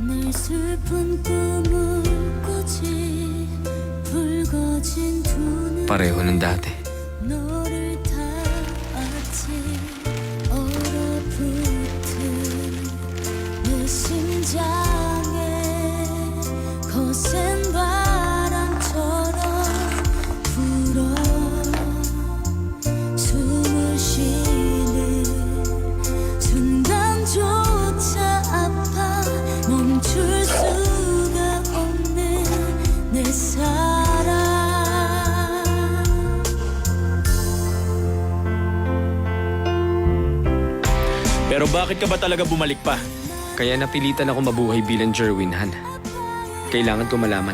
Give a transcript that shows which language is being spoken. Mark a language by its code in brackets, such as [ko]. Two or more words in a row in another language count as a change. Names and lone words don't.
[ko] 내 슬픈 꿈을 꾸지 붉어진 두 눈 [tl] Pareho ng dati. [ko] 너를 닿았지 얼어붙은 내 심장에 거센 바람처럼 불어 숨을 쉬는 순간조차 아파 멈출 수가 없는 내 사랑 [tl] Pero bakit ka ba talaga bumalik pa? Kaya napilitan ako mabuhay bilang Jerwin, Han. Kailangan ko malaman.